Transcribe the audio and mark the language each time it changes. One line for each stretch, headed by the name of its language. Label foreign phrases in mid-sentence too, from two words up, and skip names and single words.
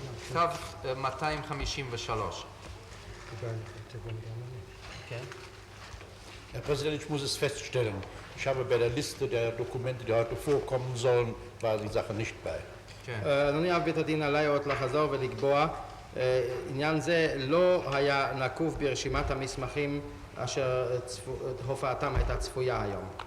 Hebrew: מכתב 253.
German: Herr Präsident, ich muss es feststellen. Ich habe bei der Liste der Dokumente, die heute vorkommen sollen, war die Sache nicht bei.
Hebrew: אדוני אב בית הדין עלי עוד לחזור ולקבוע, עניין זה לא היה נקוב ברשימת המסמכים אשר הופעתם הייתה צפויה היום.